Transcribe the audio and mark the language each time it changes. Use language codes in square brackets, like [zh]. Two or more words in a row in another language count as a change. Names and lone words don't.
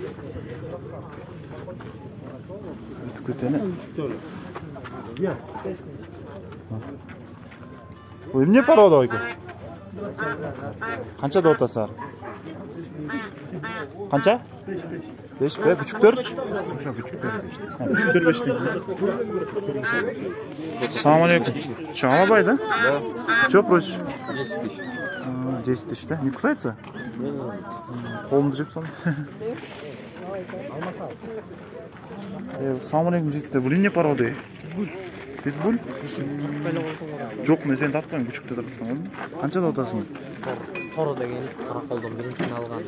[kk] Бұл не порода ойке? Қанша дотасыздар? Қанша? 5 бе? Күшіктер? Күшіктер 5 дейді. [ar] السلام عليكم. [ru] Что, алабай, да? Да. Что просишь? 10 тысяч. 10 тысяч, да? Не кусается? [kk] Қолымды жеп соны. [ar] السلام عليكم [kk] жігіттер. Бұл не порода? Питбуль? Жоқ, мен сені таппаймын, күшікті таппаймын. Қанша дотасың? Тор деген Қарақолдың біріншісін алған.